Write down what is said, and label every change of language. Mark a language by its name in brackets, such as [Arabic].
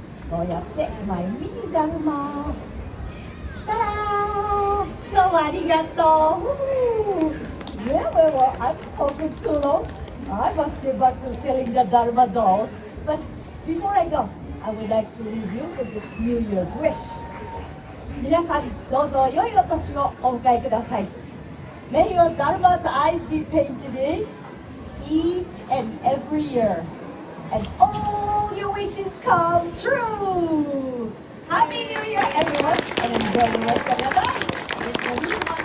[Japanese] こうやってマイミニだるま。たらー。どうもありがとう。 [English] Well, I've spoken too long. I must get back to selling the Dharma dolls. But before I go, I would like to leave you with this New Year's wish. [Japanese] 皆さん、どうぞ良いお年をお迎えください。 [English] May your Dharma's eyes be painted in each and every year. And all your wishes come true. Happy New Year, everyone, and enjoy the rest of your life.